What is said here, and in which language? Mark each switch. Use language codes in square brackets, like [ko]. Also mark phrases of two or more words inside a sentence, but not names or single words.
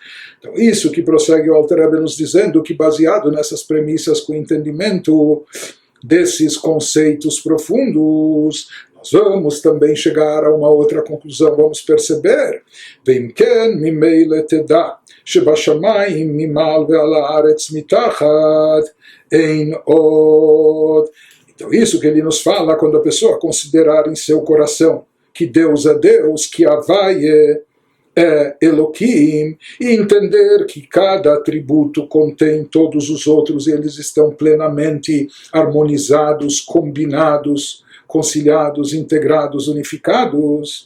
[pt] Então, isso que prossegue o Alter Rebbe nos dizendo que, baseado nessas premissas, com o entendimento desses conceitos profundos, nós vamos também chegar a uma outra conclusão, vamos perceber. [he] ומכאן ממילא תדע שבשמים ממעל ועל הארץ מתחת אין עוד. [pt] Então, isso que ele nos fala quando a pessoa considerar em seu coração que Deus é Deus, que Havai é Elohim, e entender que cada atributo contém todos os outros e eles estão plenamente harmonizados, combinados, conciliados, integrados, unificados.